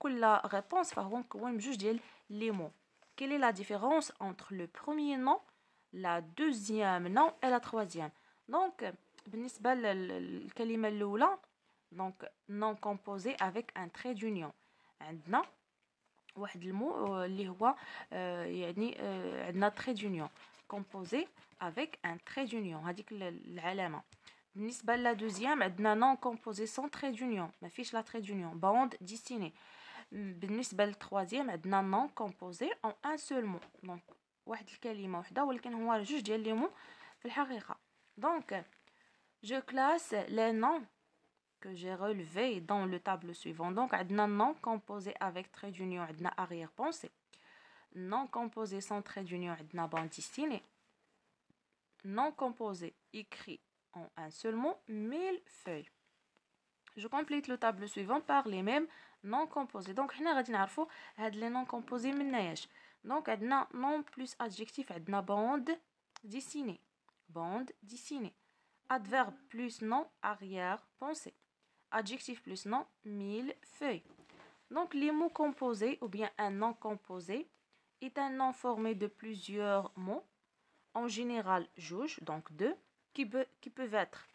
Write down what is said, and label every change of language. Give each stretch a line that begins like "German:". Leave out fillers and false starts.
French: La réponse les mots. Quelle est la différence entre le premier nom, la deuxième nom et la troisième? Donc
Arabic: بالنسبة للكلمة الأولى
French: donc nom composé avec un trait d'union.
Arabic: عندنا واحد المو اللي هو يعني عندنا
French: trait d'union composé avec un trait d'union
Arabic: هذيك العلامة. بالنسبة للا دوزيام عندنا
French: non composé sans trait d'union
Arabic: ما فيش
French: la trait d'union bande dessinée.
Arabic: بالنسبة للتروازيام عندنا
French: non composé en un seul mot donc
Arabic: واحد الكلمة وحدة ولكن هو جوج ديال لي مو في الحقيقة.
French: Donc je classe les noms que j'ai relevés dans le tableau suivant. Donc,
Arabic: عندنا
French: nom composé avec trait d'union, عندنا arrière-pensée. Non composé sans trait d'union,
Arabic: عندنا
French: bande dessinée. Non composé écrit en un seul mot, millefeuille. Je complète le tableau suivant par les mêmes non composés.
Arabic: Donc, حنا غادي نعرفوا هاد
French: les non composés
Arabic: مناياش.
French: Donc,
Arabic: عندنا
French: nom plus adjectif, عندنا bande dessinée. Bande dessinée. Adverbe plus nom, arrière-pensée. Adjectif plus nom, millefeuille. Donc les mots composés ou bien un nom composé est un nom formé de plusieurs mots, en général juge, donc deux, qui peuvent être.